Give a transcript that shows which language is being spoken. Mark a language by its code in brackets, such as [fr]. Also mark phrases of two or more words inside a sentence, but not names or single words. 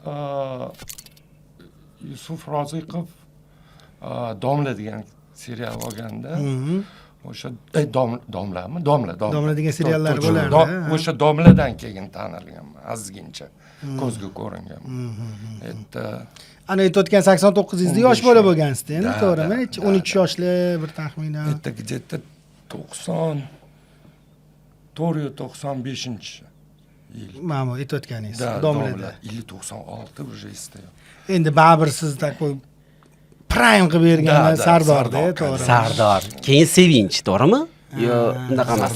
[uz] Yusuf Roziqov Domla degan serial olganda, o'sha Domlami? Domla degan seriallar bo'lardi. O'sha Domladan keyin tanilganman, azizgincha ko'zga ko'ringan. Ana aytayotgan 89-yilda yosh bola bo'lgansiz endi, to'g'rimi? 13 yoshli bir taxminan. [ru] Это где-то 90 95-yil. [uz] Mana aytayotganingiz, Domlada. [ru] Или 96 уже istayo. [uz] Endi baribir siz takoy prime qilib bergan Sardorda, to'g'ri. Sardor. Keyin Sevinch, to'g'rimi? Yo, unaqa emas.